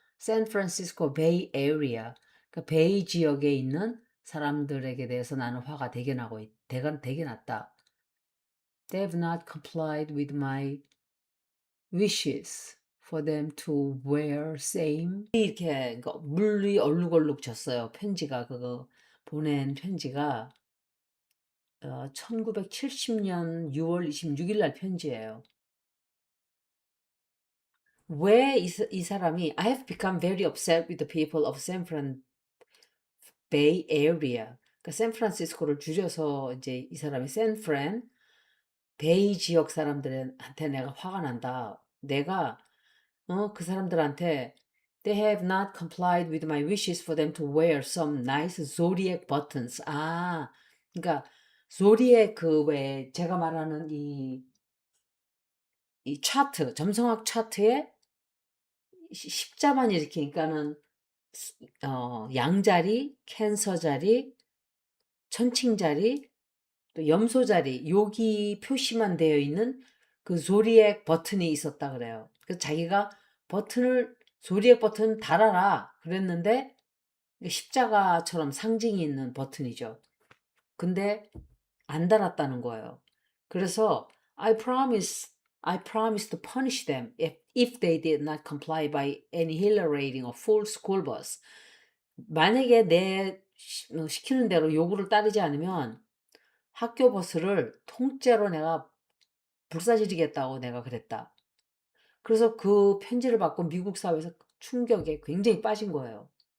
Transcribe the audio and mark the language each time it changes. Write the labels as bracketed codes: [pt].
[ko] 샌프란시스코 베이 에리아, 그러니까 베이 지역에 있는 사람들에게 대해서 나는 화가 되게 났다. [en] They have not complied with my wishes for them to wear same. [ko] 이렇게 물이 얼룩얼룩 졌어요. 편지가, 그거 보낸 편지가 1970년 6월 26일 날 편지예요. 왜 이 사람이 [en] I have become very upset with the people of San Fran Bay Area. [ko] 그러니까 샌프란시스코를 줄여서 이제 이 사람이 샌프란 베이 지역 사람들한테 내가 화가 난다. 내가 그 사람들한테 [en] They have not complied with my wishes for them to wear some nice zodiac buttons. [ko] 그러니까 zodiac 그 왜 제가 말하는 이 차트, 점성학 차트에 십자만 이렇게, 그러니까는 양자리, 캔서자리, 천칭자리, 또 염소자리, 여기 표시만 되어 있는 그 조리액 버튼이 있었다 그래요. 그래서 자기가 조리액 버튼 달아라 그랬는데, 십자가처럼 상징이 있는 버튼이죠. 근데 안 달았다는 거예요. 그래서 [en] I promise to punish them if they did not comply by annihilating a full school bus. [ko] 만약에 시키는 대로 요구를 따르지 않으면 학교 버스를 통째로 내가 불사지르겠다고 내가 그랬다. 그래서 그 편지를 받고 미국 사회에서 충격에 굉장히 빠진 거예요.